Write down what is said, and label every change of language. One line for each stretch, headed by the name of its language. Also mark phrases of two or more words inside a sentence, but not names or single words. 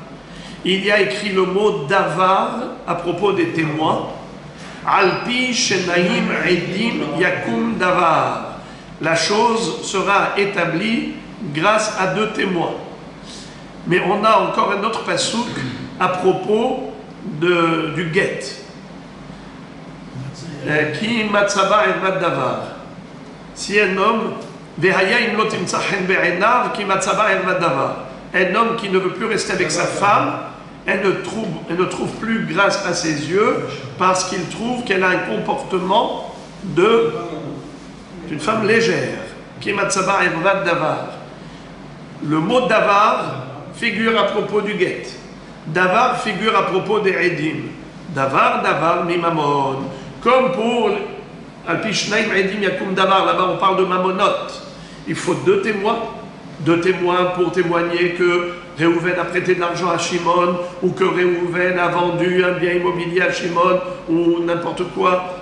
French: Il y a écrit le mot Davar à propos des témoins.
Hebrew: על פי שנים עדים יקום דבר.
French: La chose sera établie grâce à deux témoins. Mais on a encore un autre pasuk à propos du guet.
Hebrew: כי מצא בה ערות דבר.
French: Si un homme, un homme qui ne veut plus rester avec sa femme, elle ne trouve plus grâce à ses yeux parce qu'il trouve qu'elle a un comportement d'une femme légère.
Hebrew: כי מצא בה ערות דבר.
French: Le mot davar figure à propos du guet. Davar figure à propos des Edim.
Hebrew: דבר מממון.
French: Comme pour
Hebrew: על פי שנים עדים יקום דבר,
French: là-bas on parle de mamonot. Il faut deux témoins pour témoigner que Réhouven a prêté de l'argent à Shimon, ou que Réhouven a vendu un bien immobilier à Shimon, ou n'importe quoi.